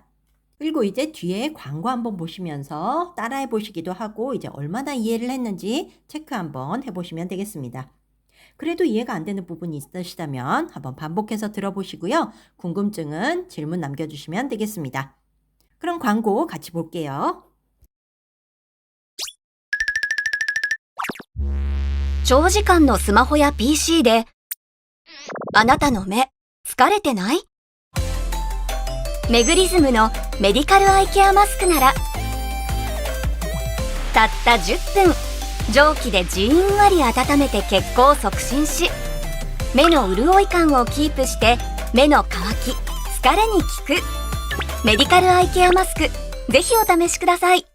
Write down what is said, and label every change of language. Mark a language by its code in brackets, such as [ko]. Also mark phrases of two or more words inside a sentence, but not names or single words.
[ko] 그리고 이제 뒤에 광고 한번 보시면서 따라해 보시기도 하고 이제 얼마나 이해를 했는지 체크 한번 해보시면 되겠습니다. 그래도 이해가 안 되는 부분이 있으시다면 한번 반복해서 들어보시고요. 궁금증은 질문 남겨주시면 되겠습니다. 그럼 광고 같이 볼게요. [ja] 長時間のスマホや PC であなたの目疲れてない？メグリズムのメディカルアイケアマスクならたった10分蒸気でじんわり温めて血行を促進し目の潤い感をキープして目の乾き疲れに効くメディカルアイケアマスクぜひお試しください。